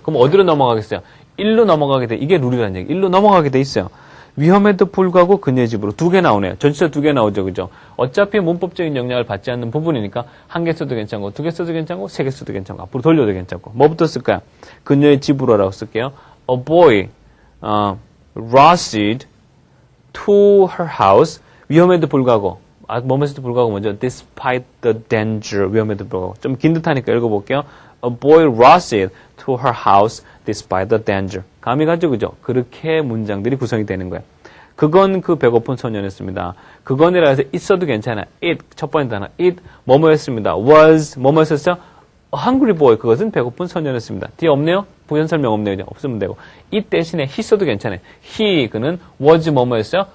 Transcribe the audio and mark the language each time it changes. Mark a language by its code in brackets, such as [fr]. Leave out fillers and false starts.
[ko] 그럼 어디로 넘어가겠어요? 1로 넘어가게 돼. 이게 룰이라는 얘기. 1로 넘어가게 돼 있어요. 위험에도 불구하고 그녀의 집으로 2개 나오네요. 전치사 2개 나오죠. 그죠? 어차피 문법적인 영향을 받지 않는 부분이니까 1개 써도 괜찮고 2개 써도 괜찮고 3개 써도 괜찮고 앞으로 돌려도 괜찮고 뭐부터 쓸까요? 그녀의 집으로라고 쓸게요. [en] A boy rushed to her house. [ko] 위험에도 불구하고 뭐뭐에도 불구하고 먼저 [en] despite the danger, [ko] 위험에도 불구하고. 좀 긴 듯하니까 읽어볼게요. [en] A boy rushed to her house despite the danger. [ko] 감이 가죠, 그죠? 그렇게 문장들이 구성이 되는 거예요. 그건 그 배고픈 소년이었습니다. 그건이라 해서 있어도 괜찮아요. It, 첫 번째 단어. It, 뭐뭐였습니다. Was, 뭐뭐였었어요? [en] A hungry boy, [ko] 그것은 배고픈 소년이었습니다. 뒤에 없네요? 부연 설명 없네요. 그냥 없으면 되고. it 대신에 he 써도 괜찮아요. he, 그는 was 뭐뭐였어요?